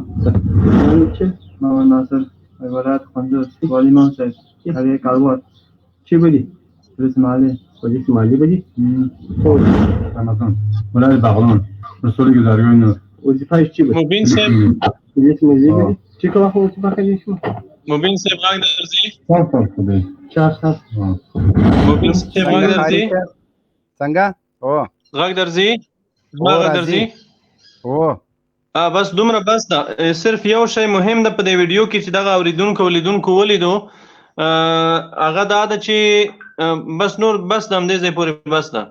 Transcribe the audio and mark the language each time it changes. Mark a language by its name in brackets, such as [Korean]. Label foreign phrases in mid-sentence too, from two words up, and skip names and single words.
[Persian] نام چی؟ محمد ناصر. ولایت کندوز. والی موسد. قریه کالوار. چی بدی؟ پلیس مالی. پلیس مالی بدی؟ خب. رمضان. ولایت بغلان. مسئولی گزارگاه نور. وظیفه چی بود؟ مبین صاحب پلیس موزی بدی؟ چی که وقت وظیفه کنی شما؟ [Pashto] مبین صاحب غږ درځي [Persian] 4 سال خدای. 4 سال. [Pashto] مبین صاحب غږ څنګه درځي خاري صاحب څنګه او غږ درځي زما او غږ راځي درځي او بس دومره بس ده صرف یو شی مهم ده په دې ویډیو کې چې دغه اوریدونکو ولیدونکو ولیدو هغه دا ده چې بس نور بس د همدې ځای پورې بس ده